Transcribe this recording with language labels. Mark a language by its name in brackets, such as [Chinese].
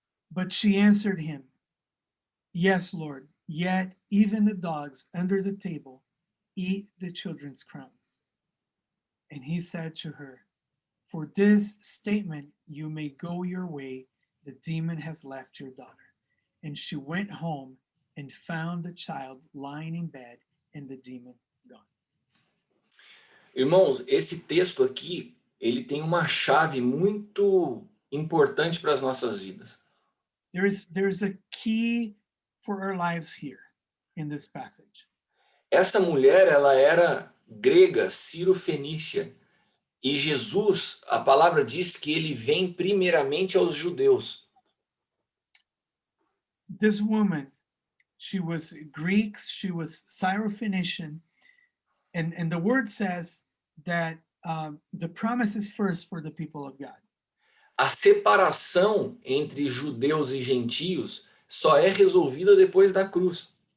[English] But she answered him, "Yes, Lord, yet even the dogs under the table eat the children's crumbs." And he said to her, "For this statement you may go your way, the demon has left your daughter." And she went home and found the child lying in bed and the demon gone. [Portuguese] Irmãos, esse texto aqui, ele tem uma chave muito importante para as nossas vidas. [English] There's a key for our lives here in this passage. [Portuguese] Essa mulher, ela era grega, Ciro-fenícia, e Jesus, a palavra diz que ele vem primeiramente aos judeus. [English] This woman, she was Greek, she was Syrophoenician, and the word says that the promise is first for the people of God. [Portuguese] A separação entre judeus e gentios só é resolvida depois da cruz.